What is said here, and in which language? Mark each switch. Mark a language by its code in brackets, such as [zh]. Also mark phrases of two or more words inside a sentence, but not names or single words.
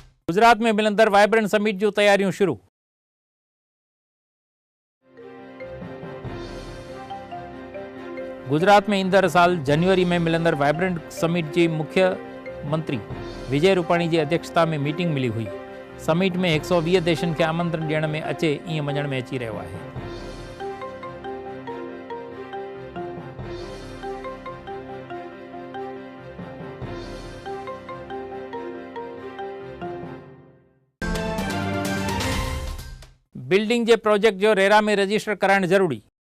[sd] गुजरात में मिलंदड़ वाइब्रेंट समिट जो तैयारियों शुरू। गुजरात में ईंदड़ साल जनवरी में मिलंदड़ वाइब्रेंट समिट जी मुख्यमंत्री विजय रूपाणी की अध्यक्षता में मीटिंग मिली हुई। समिट में 120 देशन के आमंत्रण ॾियण में अचे ईअं मञण में अची रहियो आहे। बिल्डिंग जे प्रोजेक्ट जो रेरा में रजिस्टर कराइण ज़रूरी।